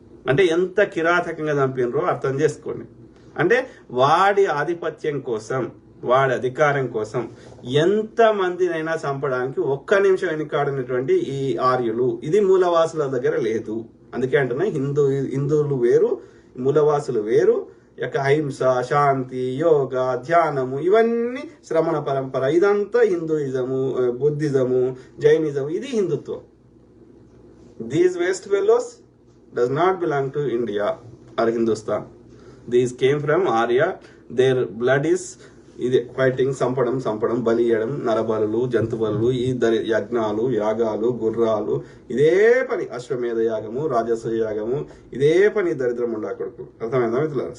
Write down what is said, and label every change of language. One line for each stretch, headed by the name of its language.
Telugu: అంటే ఎంత కిరాతకంగా చంపినరో అర్థం చేసుకోండి. అంటే వాడి ఆధిపత్యం కోసం, వాడి అధికారం కోసం ఎంత మందినైనా చంపడానికి ఒక్క నిమిషం వెనుకాడినటువంటి ఈ ఆర్యులు, ఇది మూలవాసుల దగ్గర లేదు. అందుకే అంటున్నా హిందువులు వేరు, మూలవాసులు వేరు. యొక్క అహింస, శాంతి, యోగ, ధ్యానము, ఇవన్నీ శ్రమణ పరంపర, ఇదంతా హిందూయిజము, బుద్ధిజము, జైనిజము, ఇది హిందుత్వం.
English: These West fellows does not belong to India or Hindustan. These came from Arya. Their blood is
Telugu: ఇది ఫైటింగ్, సంపడం, బలి ఇయ్యడం, నరబలులు, జంతుబలులు, ఈ యజ్ఞాలు, యాగాలు, గుర్రాలు, ఇదే పని. అశ్వమేధ యాగము, రాజస్వ యాగము, ఇదే పని. దరిద్రం ఉండకూడదు. అర్థమైందా మిత్రులారా?